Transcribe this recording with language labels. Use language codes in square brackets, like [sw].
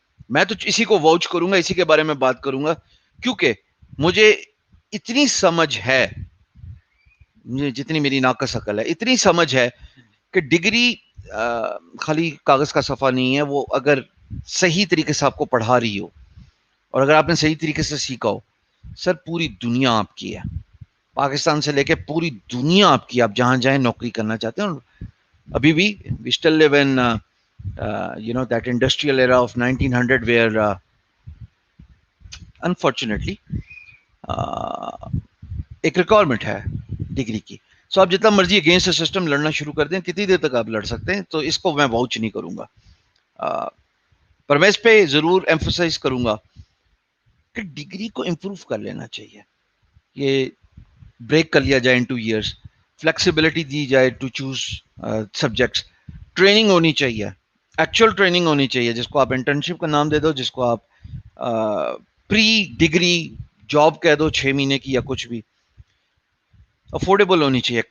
[ur] میں تو اسی کو واچ کروں گا, اسی کے بارے میں بات کروں گا, کیونکہ مجھے اتنی سمجھ ہے, جتنی میری ناقص عقل ہے اتنی سمجھ ہے کہ ڈگری خالی کاغذ کا صفحہ نہیں ہے. وہ اگر صحیح طریقے سے آپ کو پڑھا رہی ہو, اور اگر آپ نے صحیح طریقے سے سیکھا ہو, سر پوری دنیا آپ کی ہے, پاکستان سے لے کے پوری دنیا آپ کی. آپ جہاں جائیں نوکری کرنا چاہتے ہیں. [en] ابھی بھی we still live in that industrial era of 1900 where unfortunately ایک requirement ہے ڈگری کی. [ur] سو آپ جتنا مرضی اگینسٹ سسٹم لڑنا شروع کر دیں, کتنی دیر تک آپ لڑ سکتے ہیں, تو اس کو میں واؤچ نہیں کروں گا. پر میں اس پہ ضرور ایمفسائز کروں گا کہ ڈگری کو امپروو کر لینا چاہیے. یہ بریک کر لیا جائے ان 2 ایئرس, فلیکسیبلٹی دی جائے ٹو چوز سبجیکٹس, ٹریننگ ہونی چاہیے, ایکچوئل ٹریننگ ہونی چاہیے, جس کو آپ انٹرنشپ کا نام دے دو, جس کو آپ پری ڈگری جاب کہہ دو 6 مہینے کی یا کچھ بھی. افورڈیبل ہونی چاہیے.